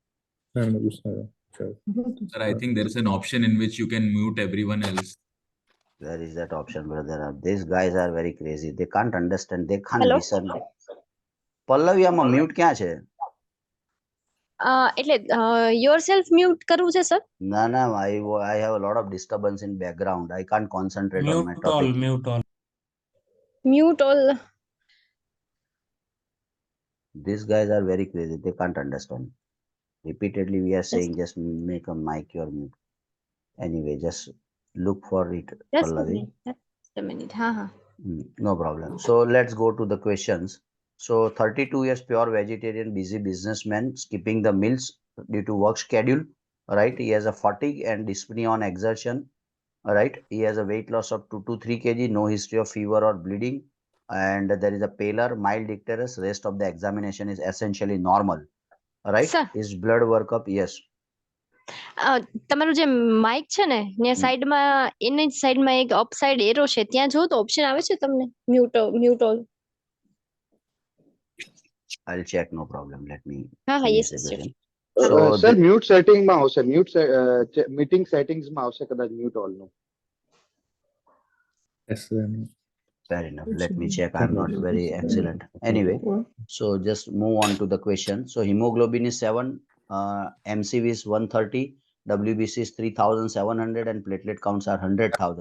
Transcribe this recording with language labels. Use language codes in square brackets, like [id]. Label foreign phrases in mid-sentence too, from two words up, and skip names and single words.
[en] Sir, I think there is an option in which you can mute everyone else. Where is that option, brother? These guys are very crazy. They can't understand. They can't હેલો listen. [gu] પલ્લવી આમાં મ્યુટ ક્યાં છે? એટલે [en] your self mute [gu] કરવું છે સર? [en] No, no, I have a lot of disturbance in background. I can't concentrate on my topic. mute all. These guys are very crazy. They can't understand. Repeatedly, we are saying just make a mic your mute. Anyway, just look for it, Pallavi. Just a minute. Ha ha. No problem. So let's go to the questions. So 32 years pure vegetarian, busy businessman, skipping the meals due to work schedule. Right? He has a fatigue and dyspnea on exertion. Right? He has a weight loss of 2 to 3 kg, no history of fever or bleeding, and there is a pallor, mild icterus. Rest of the examination is essentially normal. Right? Sir. His blood workup, yes. [gu] તમારું જે માઇક છે ને ત્યાં સાઈડમાં એની જ સાઈડમાં એક [en] up side arrow [gu] છે, ત્યાં જો તો ઓપ્શન આવે છે તમને [en] mute all. I'll check, no problem. Let me [gu] હા હા, [en] finish yes the sir. question. [gu] સર મ્યુટ સેટિંગમાં આવશે, [en] mute meeting [gu] સેટિંગ્સમાં આવશે કદાચ [en] mute all [gu] નું. [en] Fair enough. Let me check. I'm not very excellent. Anyway, so just move on to the question. So hemoglobin is 7, MCV is 130, WBC is 3,700, and platelet counts are 100,000.